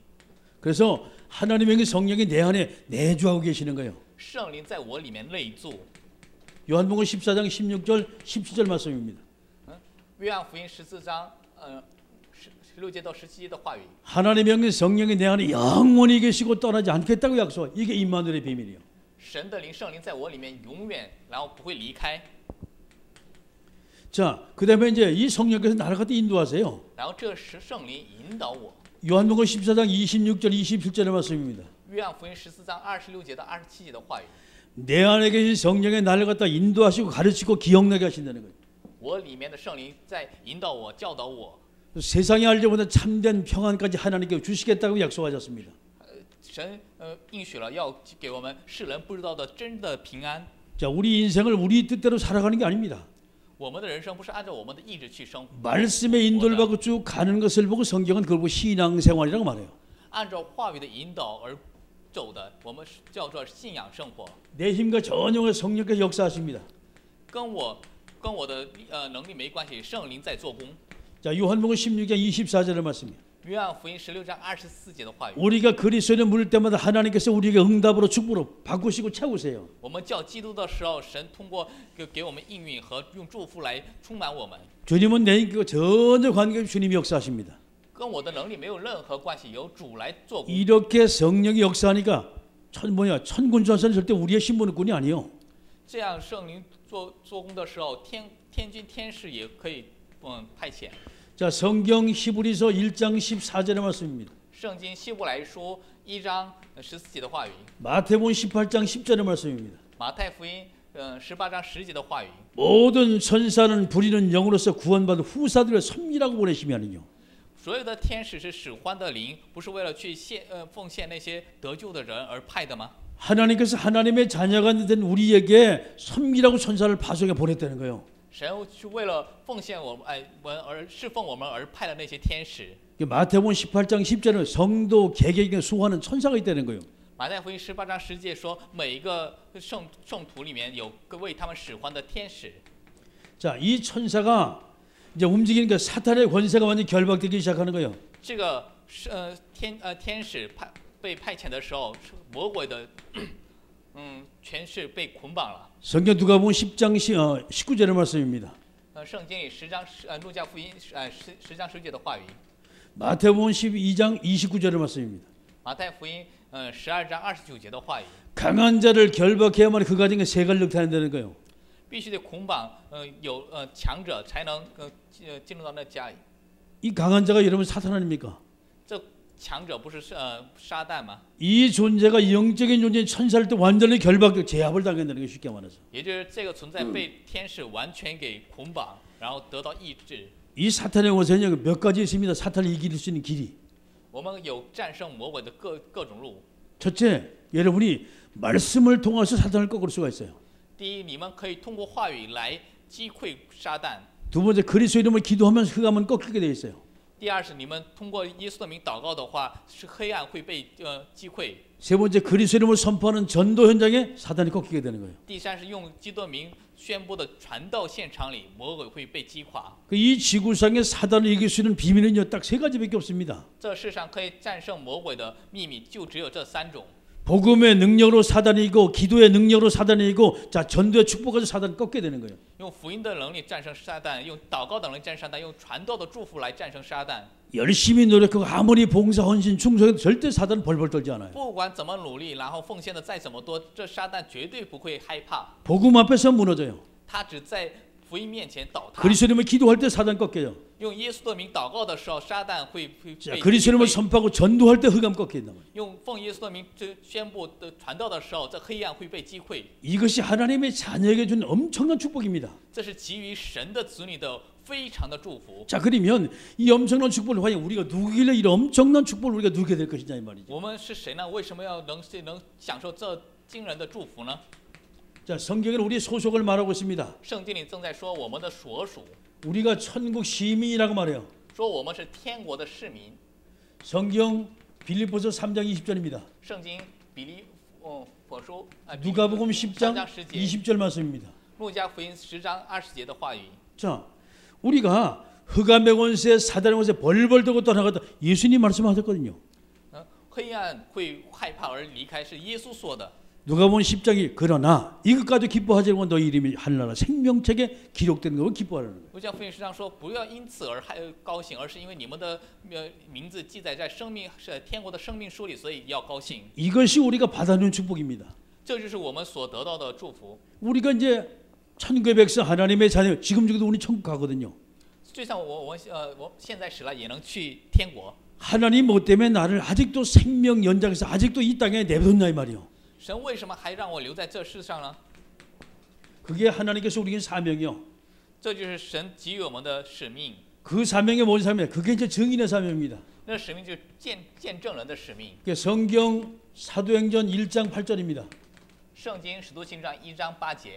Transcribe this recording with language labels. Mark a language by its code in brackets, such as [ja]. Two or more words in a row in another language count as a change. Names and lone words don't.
[ko] 그래서 하나님의 성령이 내 안에 내주하고 계시는 거예요. [zh] 圣灵在我里面内住。 [ko] 요한복음 14장 16절 17절 말씀입니다. [zh] 约翰福音14章16节到17节的话语。 [ko] 하나님의 성령이 내 안에 영원히 계시고 떠나지 않겠다고 약속. 이게 임마누엘의 비밀이에요. [zh] 神的灵圣灵在我里面永远，然后不会离开。 [ko] 자, 그다음에 이제 이 성령께서 나를 갖다 인도하세요. [zh] 然后这是圣灵引导我。 [ko] 요한복음 14장 26절 27절의 말씀입니다. [zh] 约翰福音14章26节到27节的话语。 [ko] 내 안에 계신 성령이 나를 갖다 인도하시고 가르치고 기억나게 하신다는 거예요. [zh] 我里面的圣灵在引导我、教导我。 [ko] 세상이 알지 못한 참된 평안까지 하나님께 주시겠다고 약속하셨습니다. [zh] 神应许了要给我们世人不知道的真的平安。 [ko] 자, 우리 인생을 우리 뜻대로 살아가는 게 아닙니다. [zh] 我们的人生不是按照我们的意志去生活， [ko] 말씀의 인도를 받고 쭉 가는 것을 보고 성경은 그걸 보고 신앙생활이라고 말해요. [zh] 按照话语的引导而走的，我们叫做信仰生活， [ko] 내 힘과 전혀 성령께서 역사하십니다. [zh] 跟我的能力没关系，圣灵在做工。 [ko] 자, 요한복음 16장 24절의 말씀입니다. [zh] 约翰福音16章24节的话语， [ko] 우리가 그리스도를 물을 때마다 하나님께서 우리에게 응답으로 축복으로 바꾸시고 채우세요. [zh] 我们叫基督的时候，神通过给我们应允和用祝福来充满我们， [ko] 주님은 내 인격과 전혀 관계없이 주님이 역사하십니다. [zh] 跟我的能力没有任何关系，由主来做工。 [ko] 이렇게 성령이 역사하니까 천군천사는 절대 우리의 신분의 꾼이 아니에요. [zh] 这样圣灵做工的时候，天军天使也可以派遣。 [ko] 자, 성경 히브리서 1장 14절의 말씀입니다. [zh] 圣经希伯来书1章14节的话语， [ko] 마태복음 18장 10절의 말씀입니다. [zh] 马太福音18章10节的话语， [ko] 모든 천사는 부리는 영으로서 구원받은 후사들을 섬기라고 보내심이 아니뇨. [zh] 所有的天使是使唤的灵，不是为了去奉献那些得救的人而派的吗？ [ko] 하나님께서 하나님의 자녀가 된 우리에게 섬기라고 천사를 파송해 보냈다는 거예요. [zh] 神是为了奉献我们而侍奉我们而派的那些天使。 [ko] 마태복음 18장 10절은 성도 개개인에게 수호하는 천사가 있다는 거예요. [zh] 马太福音18章10节说，每一个圣徒里面有个为他们使唤的天使。 [ko] 자, 이 천사가 이제 움직이니까 사탄의 권세가 완전히 결박되기 시작하는 거예요. [zh] 这个天使被派遣的时候，魔鬼的权势被捆绑了。 [ko] 성경 누가복음 10장 19절의 말씀입니다. [zh] 圣经里10章路加福音10章10节的话语， [ko] 마태복음 12장 29절의 말씀입니다. [zh] 马太福音12章29节的话语， [ko] 강한 자를 결박해야만 그 가정에 세관력 타는다는 거예요. [zh] 必须得捆绑有强者才能进入到那家里。 [ko] 이 강한 자가 여러분 사탄 아닙니까? [zh] 这强者不是撒旦吗？ [ko] 이 존재가 영적인 존재인 천사를 또 완전히 결박되고 제압을 당한다는 게 쉽게 말해서. [zh] 也就是这个存在被天使完全给捆绑，然后得到医治。 [ko] 이 사탄의 원세는 몇 가지 있습니다. 사탄을 이길 수 있는 길이. [zh] 我们有战胜魔鬼的各种路。 [ko] 첫째, 여러분이 말씀을 통해서 사탄을 꺾을 수가 있어요. [zh] 第一，你们可以通过话语来击溃撒旦。 [ko] 두 번째, 그리스도 이름을 기도하면서 흑암은 꺾이게 돼 있어요. [zh] 第二是你们通过耶稣的名祷告的话，是黑暗会被击溃。 [ko] 세 번째, 그리스도 이름을 선포하는 전도 현장에 사탄이 꺾이게 되는 거예요. [zh] 第三是用基督的名宣布的传道现场里，魔鬼会被击垮。 [ko] 이 지구상에 사단을 이길 수 있는 비밀은요, 딱 세 가지밖에 없습니다. [zh] 这世上可以战胜魔鬼的秘密就只有这3种。 [ko] 복음의 능력으로 사단이 이기고 기도의 능력으로 사단이 이기고 자 전도의 축복까지 사단을 꺾게 되는 거예요. [zh] 用福音的能力战胜撒旦，用祷告的能力战胜撒旦，用传道的祝福来战胜撒旦。 [ko] 열심히 노력하고 아무리 봉사 헌신 충성해도 절대 사단은 벌벌 떨지 않아요. [zh] 不管怎么努力，然后奉献的再怎么多，这撒旦绝对不会害怕。 [ko] 복음 앞에서 무너져요. [zh] 他只在福音面前倒塌。 [ko] 그리스도 이름을 기도할 때 사단 꺾여요. [zh] 用耶稣的名祷告的时候，撒旦会被 [ko] 자, 그리스도 이름을 선포하고 전도할 때 흑암 꺾인다. [zh] 用奉耶稣的名宣布的传道的时候，这黑暗会被击溃。 [ko] 이것이 하나님의 자녀에게 준 엄청난 축복입니다. [zh] 这是给予神的子女的非常的祝福。 [ko] 자, 그러면 이 엄청난 축복을 과연 우리가 누구길래 이런 엄청난 축복을 우리가 누리게 될 것이냐 이 말이죠. [zh] 我们是谁呢？为什么要能享受这惊人的祝福呢？ [ko] 자, 성경에는 우리 소속을 말하고 있습니다. [zh] 圣经里正在说我们的所属， [ko] 우리가 천국 시민이라고 말해요. [zh] 说我们是天国的市民。 [ko] 성경 빌립보서 3장 20절입니다. [zh] 圣经比利佛书 [ko] 누가복음 10장 [zh] 10节， [ko] 20절 말씀입니다. [zh] 路加福音10章20节的话语。 [ko] 자, 우리가 흑암의 권세, 사단의 권세 벌벌 떨고 떠나갔다 예수님 말씀하셨거든요. [zh] 黑暗会害怕而离开，是耶稣说的。 [ko] 누가복음 10장이 그러나 이것까지 기뻐하지 말고 너희 이름이 하늘나라 생명책에 기록되는 걸 기뻐하라는 거예요. [zh] 路加福音10章说，不要因此而高兴，而是因为你们的名字记载在天国的生命书里，所以要高兴。 [ko] 이것이 우리가 받아들인 축복입니다. [zh] 这就是我们所得到的祝福。 [ko] 우리가 이제 천국의 백성 하나님의 자녀 지금 저기도 우리 천국 가거든요. [zh] 就像我现在死了也能去天国。 [ko] 하나님 뭐 때문에 나를 아직도 생명 연장해서 아직도 이 땅에 내버렸냐 이 말이요. [zh] 神为什么还让我留在这世上呢？ [ko] 그게 하나님께서 우리에게 사명이요. [zh] 这就是神给予我们的使命。 [ko] 그 사명이 뭔 사명이에요? 그게 이제 증인의 사명입니다. [zh] 那使命就是见证人的使命。 [ko] 성경 사도행전 1장 8절입니다. [zh] 圣经使徒行传1章8节。